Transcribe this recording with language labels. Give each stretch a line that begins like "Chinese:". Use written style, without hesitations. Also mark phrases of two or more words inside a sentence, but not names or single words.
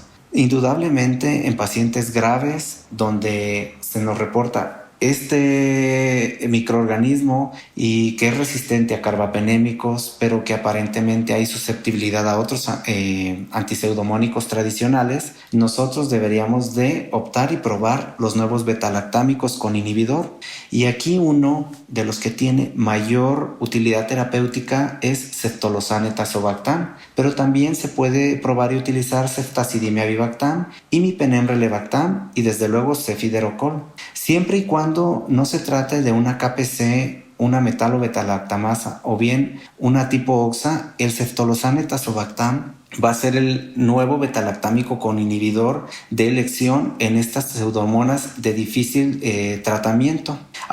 Spanish: Indudablemente en pacientes graves donde se nos reporta este microorganismo y que es resistente a carbapenémicos, pero que aparentemente hay susceptibilidad a otros antipseudomónicos tradicionales, nosotros deberíamos de optar y probar los nuevos beta-lactámicos con inhibidor. Y aquí uno de los que tiene mayor utilidad terapéutica es ceftolozane tazobactam, pero también se puede probar y utilizar ceftazidime avibactam, imipenem relebactam y desde luego cefiderocol, siempre y cuando no se trate de una KPC, una metalobetalactamasa o bien una tipo OXA. El ceftolozane tazobactam va a ser el nuevo betalactámico con inhibidor de elección en estas pseudomonas de difícil tratamiento.